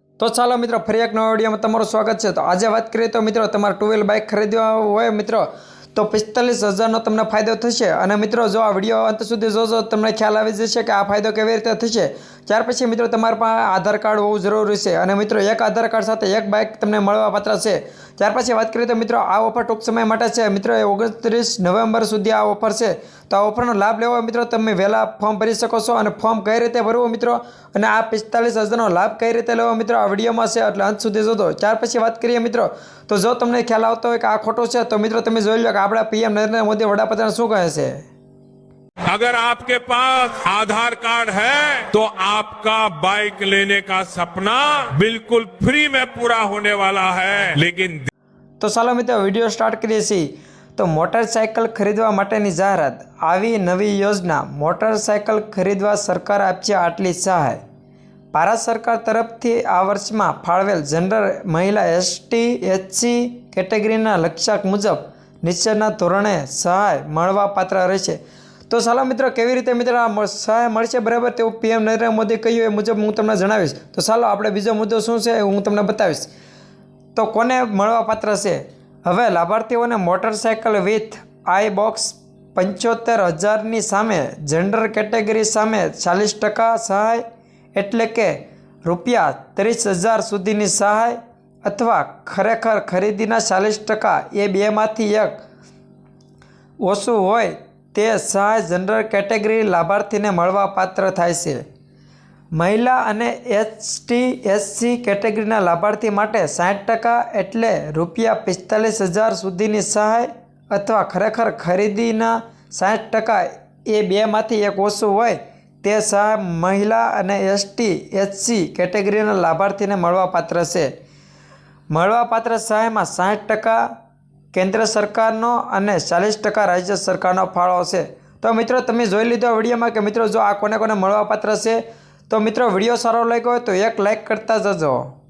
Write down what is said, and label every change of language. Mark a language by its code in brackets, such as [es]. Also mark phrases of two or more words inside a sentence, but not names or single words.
[gu] તો ચલો મિત્રો ફરી એક નવા વિડિયો મેં તમારું સ્વાગત હૈ। તો આજ બાત કરિએ તો મિત્રો તમારે [en] two wheel bike [gu] ખરીદવા હોય મિત્રો તો 45,000 તમને ફાયદો થશે। અને મિત્રો જો આ વિડિયો અંત સુધી જોજો તમને ખ્યાલ આવી જશે કિ આ ફાયદો કેવી રીતે થશે। ત્યાર પછી મિત્રો તમારા પાસે આધાર કાર્ડ હોવું જરૂરી છે અને મિત્રો એક આધાર કાર્ડ સાથે એક બાઇક તમને મળવા પાત્ર છે। ત્યાર પછી બાત કરિએ તો મિત્રો આ ઑફર ટૂંક સમય માટે છે મિત્રો 29 નવેમ્બર સુધી આ ઑફર છે। તો આ ઑફરનો લાભ લેવા મિત્રો તમે વહેલા ફૉર્મ ભરી શકો છો અને ફૉર્મ કઈ રીતે ભરવું મિત્રો અને આ 45,000 નો લાભ કઈ રીતે લેવો મિત્રો આ વિડિયોમાં છે એટલે અંત સુધી જોજો। ત્યાર પછી વાત કરીએ મિત્રો તો જો તમને ખ્યાલ આવતો હોય કે આ ખોટો છે તો મિત્રો તમે જોઈ લો કે આપણા પીએમ નરેન્દ્ર મોદી વડાપ્રધાન શું કહે છે। [hi] अगर आपके पास आधार कार्ड है तो आपका बाइक लेने का सपना बिल्कुल फ्री में पूरा होने वाला है। लेकिन [gu] તો ચલો મિત્રો વિડિયો સ્ટાર્ટ કરીએ છીએ। તો મોટરસાઇકલ ખરીદવા માટેની જાહેરાત આવી નવી યોજના મોટરસાઇકલ ખરીદવા સરકાર આપશે આટલી સહાય। ભારત સરકાર તરફથી આ વર્ષમાં ફાળવેલ જનરલ મહિલા એસટી એચસી કેટેગરીના લક્ષ્યાંક મુજબ નીચેના ધોરણે સહાય મળવાપાત્ર રહેશે। તો ચાલો મિત્રો કેવી રીતે મિત્રો આ સહાય મળશે બરાબર તેવું પીએમ નરેન્દ્ર મોદી કહ્યું એ મુજબ હું તમને જણાવીશ। તો ચાલો આપણે બીજો મુદ્દો શું છે હું તમને બતાવીશ। તો કોને મળવાપાત્ર છે? હવે લાભાર્થીઓને મોટરસાઇકલ [en] with I box [gu] 75,000ની સામે [en] general category [gu] સામે 40% સહાય એટલે કે રૂપિયા 30,000 સુધીની સહાય અથવા ખરેખર ખરીદીના 40% એ બેમાંથી એક ઓછું હોય તે સહાય [en] general category [gu] લાભાર્થીને મળવાપાત્ર થાય છે। મહિલા અને એસટી એસસી કેટેગરીના લાભાર્થી માટે 60% એટલે રૂપિયા 45,000 સુધીની સહાય અથવા ખરેખર ખરીદીના 60% એ બેમાંથી એક ઓછું હોય તે સહાય મહિલા અને એસટી એચસી કેટેગરીના લાભાર્થીને મળવાપાત્ર છે। મળવાપાત્ર સહાયમાં 60% કેન્દ્ર સરકારનો અને 40% રાજ્ય સરકારનો ફાળો છે। તો મિત્રો તમે જોઈ લીધો વિડીયોમાં કે મિત્રો જો આ કોને કોને મળવાપાત્ર છે। તો મિત્રો વિડીયો સારો લાગ્યો હોય તો એક લાઇક કરતા જજો।